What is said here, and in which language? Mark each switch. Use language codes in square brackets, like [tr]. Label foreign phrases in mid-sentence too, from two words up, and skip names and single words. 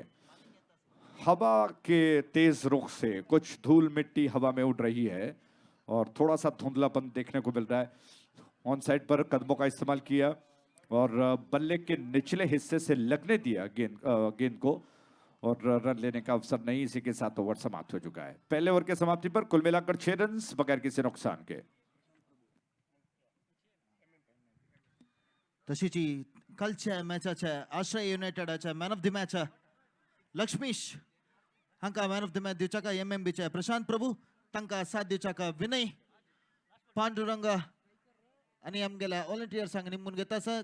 [hi] हवा के तेज रुख से कुछ धूल मिट्टी हवा में उड़ रही है और थोड़ा सा धुंधलापन देखने को मिल रहा है। [en] on side [hi] पर कदमों का इस्तेमाल किया और बल्ले के निचले हिस्से से लगने दिया गेंद को और रन लेने का अवसर नहीं। इसी के साथ ओवर समाप्त हो चुका है। पहले ओवर के समाप्ति पर कुल मिलाकर 6 रन बगैर किसी नुकसान के। [kok] तशीची कालच्या मॅचाच्या आश्रय युनायटेडाच्या [en] man of the match [kok] लक्ष्मीश हांका [en] man of the match [kok] दिवचाका एमएमबीचे प्रशांत प्रभू, तांका साथ दिवचाका विनय पांडुरंग आणि आमगेल्या वॉलंटियर्सांक निमून घेता सर।